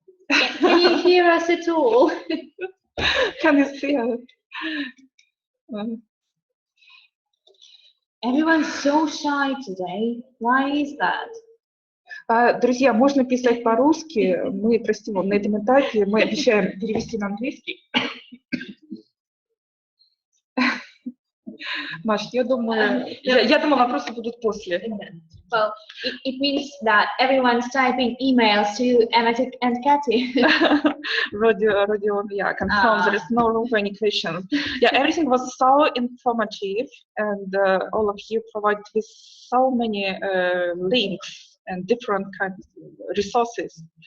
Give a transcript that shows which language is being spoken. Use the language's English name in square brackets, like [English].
[English] Can you hear us at all? Can you see us? Everyone's so shy today. Why is that? [Russian] Друзья, можно писать по-русски. Мы, прости, на этом этапе мы обещаем перевести на английский. Маш, я думаю, вопросы будут после. [English] Well, it means that everyone's typing emails to Emma and Katy. Rodion, yeah, confirmed there is no room for any questions. Yeah, everything was so informative, and all of you provided with so many links and different kinds of resources.